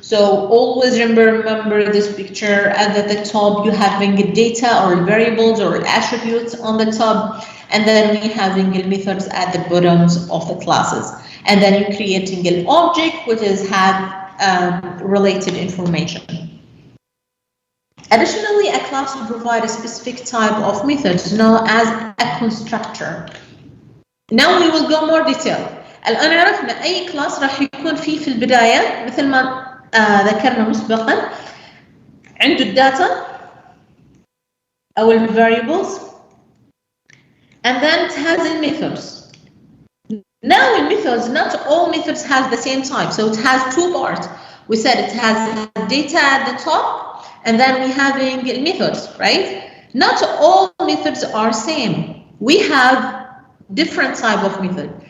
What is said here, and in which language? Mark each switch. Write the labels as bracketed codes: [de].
[en] So always remember this picture. At the top, you having data or variables or attributes on the top, and then we having methods at the bottoms of the classes. And then you're creating an object which is have related information. Additionally, a class will provide a specific type of methods known as a constructor. Now we will go more detail. [ar] الآن عرفنا أي class راح يكون فيه في البداية مثل ما ذكرنا مسبقا عنده الداتا أو ال variables [en] and then it has the methods. Now in methods, not all methods have the same type, so it has two parts. We said it has data at the top and then we having methods, right? Not all methods are same. We have different type of method.